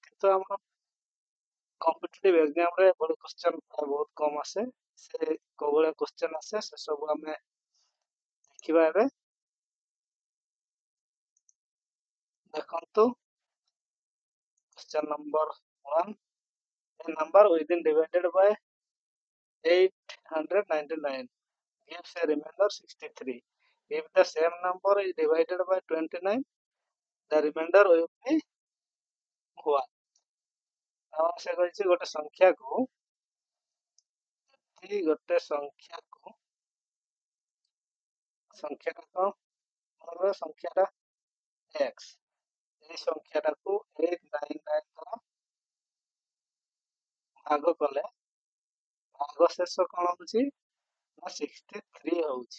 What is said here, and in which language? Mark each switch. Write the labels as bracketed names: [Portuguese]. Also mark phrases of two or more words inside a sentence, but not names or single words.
[Odia] କିନ୍ତୁ ଆମର [English] competitive exam [Odia] ଏଭଳି କ୍ୱେଶ୍ଚନ୍ ବହୁତ କମ୍ ଆସେ। ସେ କୋଉ ଭଳିଆ କ୍ୱେଶ୍ଚନ୍ ଆସେ ସେସବୁ ଆମେ ଦେଖିବା ଏବେ। ଦେଖନ୍ତୁ [English] question number 1, a number within divided by 899 gives a remainder 63. If the same number is divided by 29, the remainder will be 1. [Odia] ସେ କହିଛି ଗୋଟେ ସଂଖ୍ୟାଟା x, এই ସଂଖ୍ୟାଟାକୁ 899 ଦ୍ୱାରା ଭାଗ କଲେ ଭାଗଶେଷ କ'ଣ ହଉଛି ନା 63 ହଉଛି।